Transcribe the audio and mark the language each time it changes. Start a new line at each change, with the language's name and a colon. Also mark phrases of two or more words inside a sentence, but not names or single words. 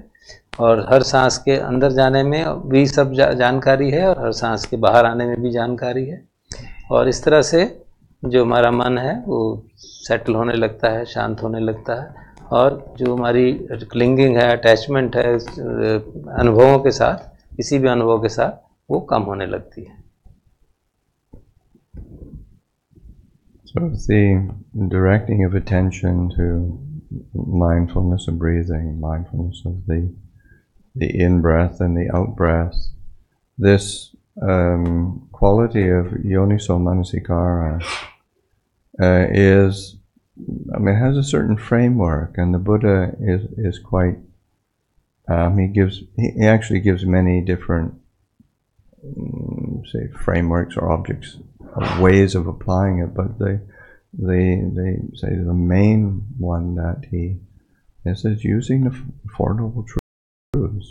Hindi: और हर सांस के अंदर जाने में भी सब जानकारी है और हर सांस के बाहर आने में भी जानकारी है। और इस तरह से जो हमारा मन है वो सेटल होने लगता है, शांत होने लगता है, और जो हमारी क्लिंगिंग है, अटैचमेंट है अनुभवों के साथ, किसी भी अनुभव के साथ, वो कम होने लगती है।
English: So the directing of attention to mindfulness of breathing, mindfulness of the in-breath and the out-breath, this quality of
Pali: yoniso manasikara
English: is, I mean, it has a certain framework, and the Buddha is quite, he actually gives many different, say, frameworks or objects, ways of applying it, but they say the main one that he is using the Four Noble Truths.